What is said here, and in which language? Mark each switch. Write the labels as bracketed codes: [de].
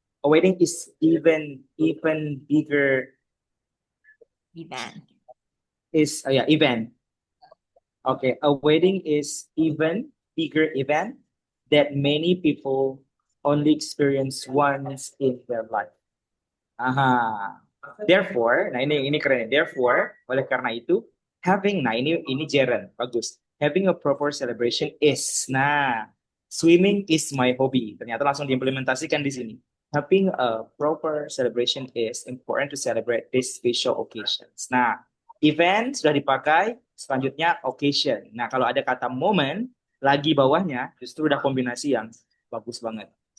[en] A wedding is even bigger Event. is yeah event Okay, a wedding is even bigger event that many people only experience once in their life. Aha. Therefore, [id] nah ini keren. Therefore, oleh karena itu, having, nah ini Jaren, bagus. [en] Having a proper celebration is, nah, swimming is my hobby. [id] Ternyata langsung diimplementasikan di sini. [en] Having a proper celebration is important to celebrate these special occasions. [id] Nah, event sudah dipakai, selanjutnya occasion. Nah, kalau ada kata moment, lagi bawahnya justru udah kombinasi yang bagus banget.